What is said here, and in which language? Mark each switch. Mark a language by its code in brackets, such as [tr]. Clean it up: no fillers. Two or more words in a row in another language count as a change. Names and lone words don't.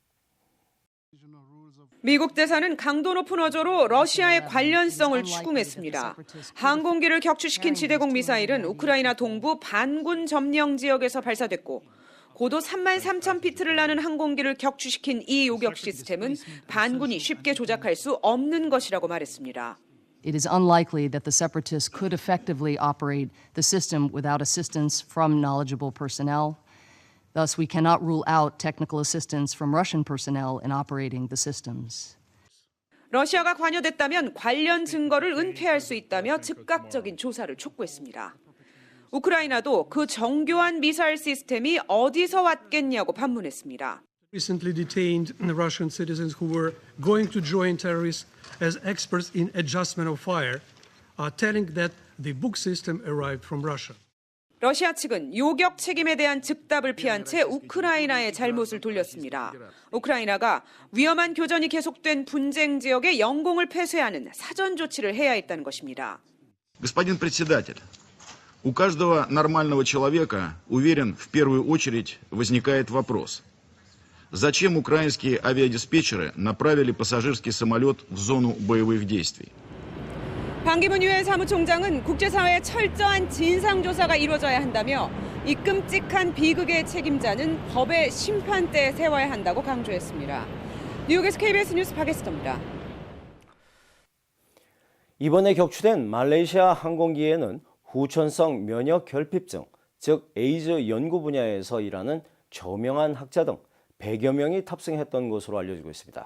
[ko] 미국 대사는 강도 높은 어조로 러시아의 관련성을 추궁했습니다. 항공기를 격추시킨 지대공 미사일은 우크라이나 동부 반군 점령 지역에서 발사됐고 고도 33,000피트를 나는 항공기를 격추시킨 이 요격 시스템은 반군이 쉽게 조작할 수 없는 것이라고 말했습니다. [en] It is unlikely that the separatists could effectively operate the system without assistance from knowledgeable personnel. Thus, we cannot rule out technical assistance from Russian personnel in operating the systems. [ko] 러시아가 관여됐다면 관련 증거를 은폐할 수 있다며 즉각적인 조사를 촉구했습니다. 우크라이나도 그 정교한 미사일 시스템이 어디서 왔겠냐고 반문했습니다. [en] Recently detained Russian citizens who were going to join terrorists as experts in adjustment of fire, telling that the book system arrived from Russia. [ko] 러시아 측은 요격 책임에 대한 즉답을 피한 채 우크라이나의 잘못을 돌렸습니다. 우크라이나가 위험한 교전이 계속된 분쟁 지역의 영공을 폐쇄하는 사전 조치를 해야 했다는 것입니다. [ru] Господин председатель, у каждого нормального человека, уверен, в первую очередь возникает вопрос. Зачем украинские авиадиспетчеры направили пассажирский самолет в зону боевых действий? [ko] 반기문 유엔 사무총장은 국제사회의 철저한 진상조사가 이루어져야 한다며 이 끔찍한 비극의 책임자는 법의 심판대에 세워야 한다고 강조했습니다. 뉴욕에서 KBS 뉴스 박예스터입니다. 이번에 격추된 말레이시아 항공기에는 후천성 면역 결핍증, 즉 에이즈 연구 분야에서 일하는 저명한 학자 등 100여 명이 탑승했던 것으로 알려지고 있습니다.